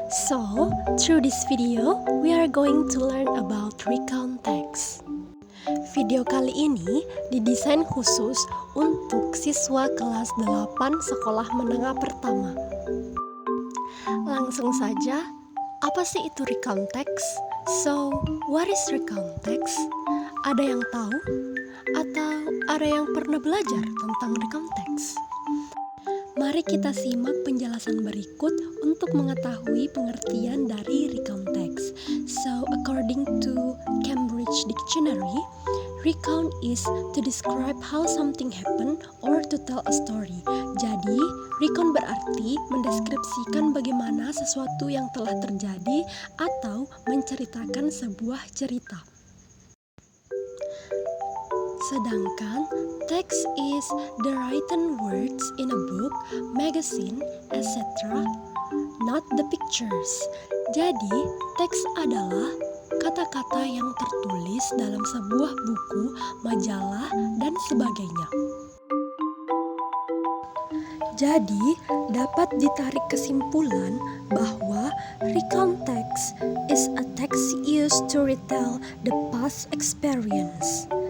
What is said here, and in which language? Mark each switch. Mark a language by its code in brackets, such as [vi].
[en] So, through this video, we are going to learn about recount text. [id] Video kali ini didesain khusus untuk siswa kelas 8 sekolah menengah pertama. Langsung saja, apa sih itu recount text? [en] So, what is recount text? [id] Ada yang tahu? Atau ada yang pernah belajar tentang recount text? Mari kita simak penjelasan berikut untuk mengetahui pengertian dari recount text. [en] So, according to Cambridge Dictionary, recount is to describe how something happened or to tell a story. [id] Jadi, recount berarti mendeskripsikan bagaimana sesuatu yang telah terjadi atau menceritakan sebuah cerita. Sedangkan [en] text is the written words in a book, magazine, etc., not the pictures. [id] Jadi, teks adalah kata-kata yang tertulis dalam sebuah buku, majalah, dan sebagainya. Jadi, dapat ditarik kesimpulan bahwa [en] recount text is a text used to retell the past experience.